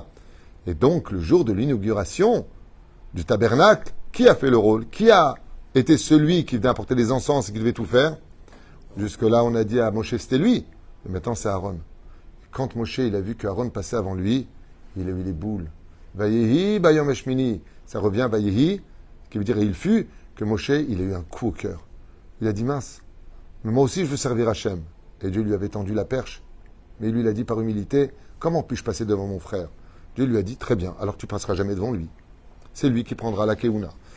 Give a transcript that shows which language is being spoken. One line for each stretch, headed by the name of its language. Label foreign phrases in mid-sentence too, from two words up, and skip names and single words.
French: Et donc, le jour de l'inauguration du tabernacle, qui a fait le rôle? Qui a été celui qui venait apporter les encens et qui devait tout faire? Jusque-là, on a dit à Moshe, c'était lui. Et maintenant, c'est Aaron. Quand Moshe, il a vu qu'Aaron passait avant lui, il a eu les boules.
Hebrew: ויהי ביום השמיני.
French: Ça revient, Vayehi, qui veut dire il fut, que Moshe, il a eu un coup au cœur. Il a dit, mince, mais moi aussi, je veux servir Hachem. Et Dieu lui avait tendu la perche. Mais lui, il a dit par humilité, comment puis-je passer devant mon frère? Dieu lui a dit, très bien, alors tu passeras jamais devant lui. C'est lui qui prendra la keuna.